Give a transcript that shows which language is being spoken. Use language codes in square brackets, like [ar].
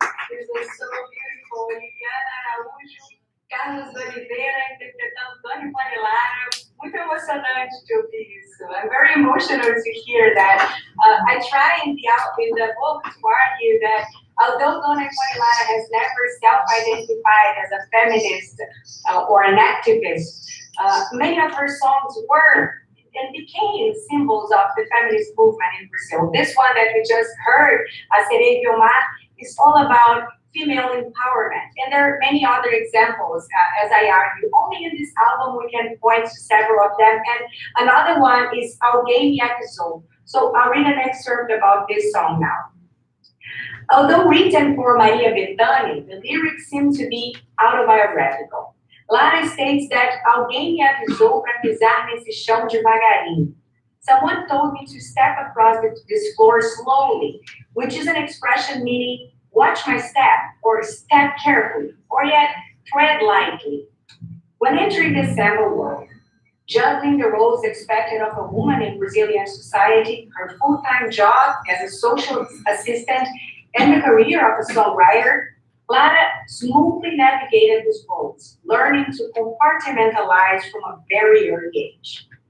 [en] This was so beautiful. Liliana Araújo, Carlos Oliveira interpretando Dona Ivone Lara. [pt] Muito emocionante de ouvir isso. [en] I'm very emotional to hear that. I try in the book to argue that although Dona Ivone Lara has never self-identified as a feminist or an activist, many of her songs were and became symbols of the feminist movement in Brazil. This one that we just heard, A Sereia que Ama, is all about female empowerment. And there are many other examples, as I argue. Only in this album we can point to several of them. And another one is Alguém Me Acusou. So I'll read an excerpt about this song now. Although written for Maria Bethânia, the lyrics seem to be autobiographical. Lara states that [pt] alguém me avisou para pisar nesse chão devagarinho. [en] Someone told me to step across this floor slowly, which is an expression meaning watch my step, or step carefully, or yet tread lightly. When entering the samba world, juggling the roles expected of a woman in Brazilian society, her full-time job as a social assistant, and the career of a songwriter, Lara smoothly navigated these roles, learning to compartmentalize from a very early age.